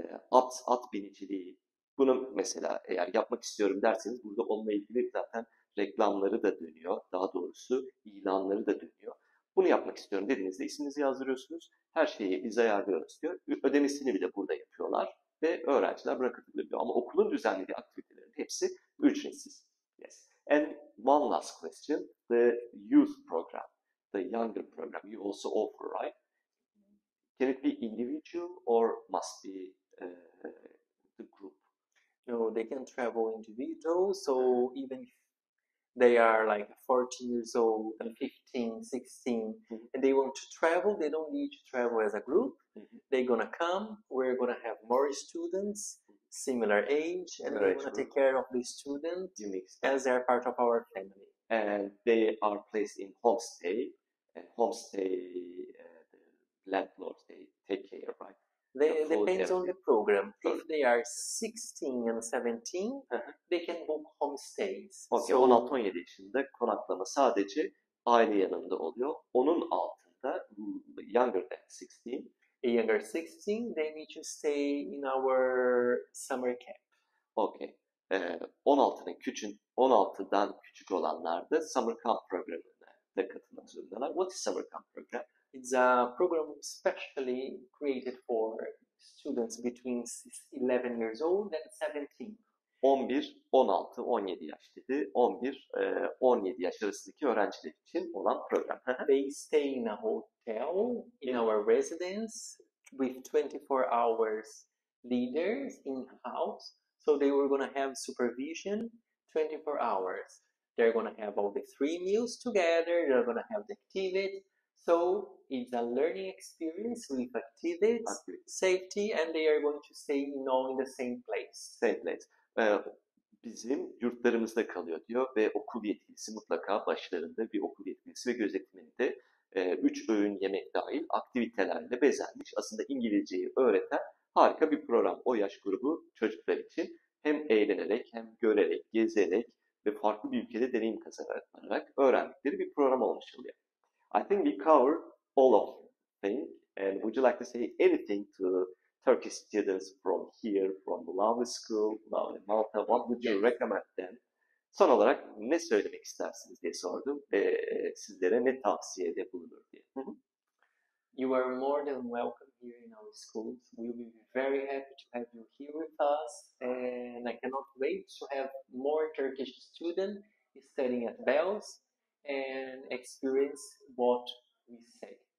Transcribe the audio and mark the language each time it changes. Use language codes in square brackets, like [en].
[tr] At biniciliği. Bunu mesela eğer yapmak istiyorum derseniz burada onunla ilgili zaten reklamları da dönüyor. Daha doğrusu ilanları da dönüyor. Bunu yapmak istiyorum dediğinizde isminizi yazdırıyorsunuz. Her şeyi biz ayarlıyoruz diyor. Ödemesini bile burada yapıyorlar. Ve öğrenciler buna katılabiliyor. Ama okulun düzenlediği aktivitelerin hepsi ücretsiz. [en] Yes. And one last question. The youth program, the younger program you also offer, right? Can it be individual or must be the group? No, they can travel individual. So even if they are like 14 years old and 15, 16, and they want to travel, they don't need to travel as a group. They're gonna come, we're gonna have more students, similar age, and we're gonna take care of these students as they're part of our family. And they are placed in homestay. The landlords, they take care, right? Depends on the program. If they are 16 and 17, they can book homestays. [tr] Okay, 16-17 yaşında konaklama sadece aile yanında oluyor. Onun altında [en] younger than 16. Younger 16, they need to stay in our summer camp. Okay. [tr] 16'dan küçük olanlar da summer camp programına da katılmak zorundalar. [en] What is summer camp program? It's a program specially created for students between 11 years old and 17. [tr] 11, 16, 17 yaş dedi. 11, 17 yaş arasındaki öğrenciler için olan program. [en] They stay in a hotel in our residence with 24 hours leaders in-house. So they were going to have supervision 24 hours. They're going to have all the 3 meals together. They're going to have the activities. So it's a learning experience with activities, safety, and they are going to stay in the same place. Same place. [tr] Bizim yurtlarımızda kalıyor diyor ve okul yetkilisi mutlaka başlarında bir okul yetkilisi ve gözetmeninde 3 öğün yemek dahil aktivitelerle bezenmiş. Aslında İngilizceyi öğreten harika bir program. O yaş grubu çocuklar için hem eğlenerek hem görerek, gezerek ve farklı bir ülkede deneyim kazanarak öğrendikleri bir program olmuş oluyor. [en] I think we covered all of things. And would you like to say anything to Turkish students from here, from the lovely school, lovely Malta? What would you recommend them? [tr] Son olarak ne söylemek istersiniz diye sordum ve sizlere ne tavsiyede bulunur diye. [en] You are more than welcome here in our schools. We will be very happy to have you here with us, and I cannot wait to have more Turkish students studying at BELS and experience what we say.